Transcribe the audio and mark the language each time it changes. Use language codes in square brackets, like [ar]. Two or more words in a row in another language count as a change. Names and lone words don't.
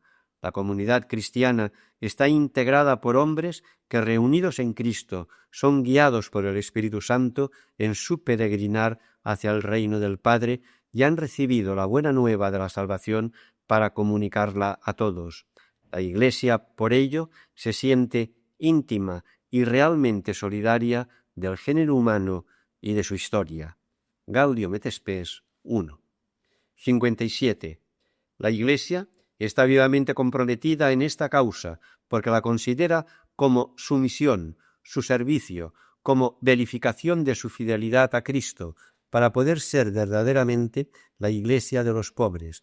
[es] La comunidad cristiana está integrada por hombres que, reunidos en Cristo, son guiados por el Espíritu Santo en su peregrinar hacia el reino del Padre y han recibido la buena nueva de la salvación para comunicarla a todos. La Iglesia, por ello, se siente íntima y realmente solidaria del género humano y de su historia. Gaudium et Spes 1. 57. La Iglesia está vivamente comprometida en esta causa porque la considera como su misión, su servicio, como verificación de su fidelidad a Cristo, para poder ser verdaderamente la Iglesia de los pobres.